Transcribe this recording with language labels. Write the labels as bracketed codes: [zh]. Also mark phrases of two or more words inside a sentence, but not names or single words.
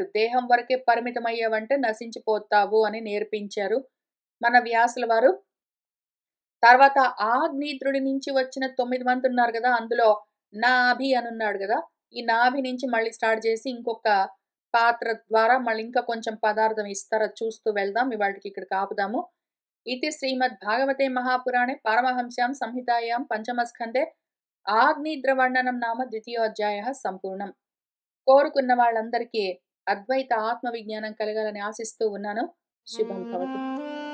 [te] దేహం వరకే పరిమితమయ్యావంటే నశించిపోతావు అని నేర్పించారు మన వ్యాసుల వారు. తర్వాత ఆగ్నేయుద్రుడి నుంచి వచ్చిన 9 మంది ఉన్నారు గదా! అందులో నాభి అనున్నాడు గదా! ఈ నాభి నుంచి మళ్ళీ స్టార్ట్ చేసి ఇంకొక పాత్ర ద్వారా మళ్ళీ ఇంకా కొంచెం పదార్థం ఇస్తారు. అది చూస్తూ వెళ్దాం. ఇవాల్టికి ఇక్కడికి ఆపుదాము. [sa] इति श्रीमद्भागवते महापुराणे पारमहंस्यां संहितायां पंचमस्कंदे आग्नेयद्रवर्णनं नाम द्वितीयोध्यायः संपूर्णं. [te] కోరుకున్న వాళ్ళందరికీ అద్వైత ఆత్మ విజ్ఞానం కలగాలని ఆశిస్తూ ఉన్నాను. [sa] शुभं भवतु.